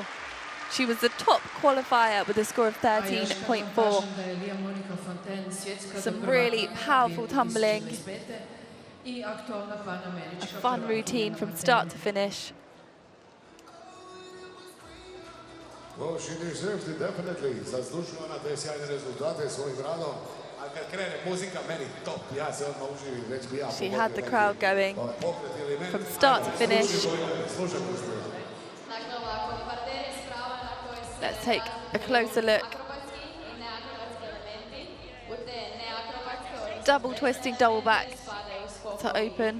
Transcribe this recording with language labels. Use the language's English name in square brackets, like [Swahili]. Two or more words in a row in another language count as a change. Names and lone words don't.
[English] She was the top qualifier with a score of 13.4. Some really powerful tumbling. A fun routine from start to finish. Well, she deserves it definitely. [Serbian] Zaslužila na te sjajne rezultate svojim radom. A kad krene muzika, meni top. Ja se odmah uživim, već bi ja. [English] She had the crowd going from start to finish. Let's take a closer look. Double twisting, double back to open.